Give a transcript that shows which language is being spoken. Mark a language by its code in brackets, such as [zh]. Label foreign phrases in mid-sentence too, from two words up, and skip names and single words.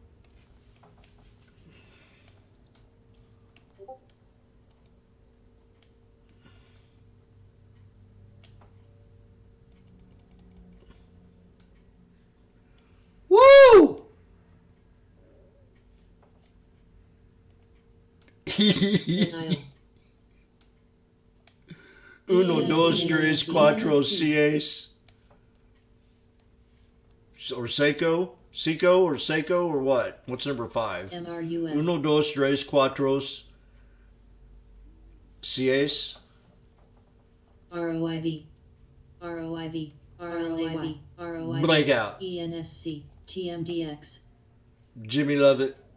[en] Woo! NIO, [es] Uno, dos, tres, cuatro, seis. [en] Or Seiko? Seiko or Seiko or what? What's number 5? MRUF, [es] Uno, dos, tres, cuatro, seis. [en] ROIV, ROIV, RLAY, ROIV, Blackout. ENSC, TMDX, Jimmy Lovett.